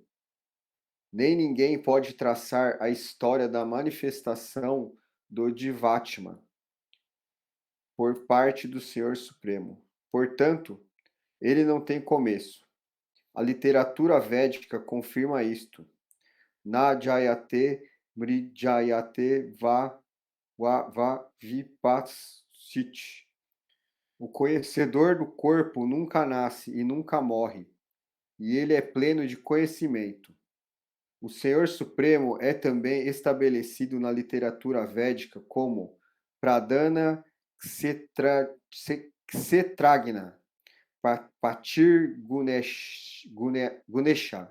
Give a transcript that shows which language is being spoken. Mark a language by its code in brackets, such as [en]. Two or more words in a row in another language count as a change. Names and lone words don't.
[pt] Nem ninguém pode traçar a história da manifestação do Divatma por parte do Senhor Supremo. Portanto, ele não tem começo. A literatura védica confirma isto. [sa] Na jayate mrijayate va vipassit. [pt] O conhecedor do corpo nunca nasce e nunca morre, e ele é pleno de conhecimento. O Senhor Supremo é também estabelecido na literatura védica como [sa] Pradhana Kshetrajna Patir Gunesha.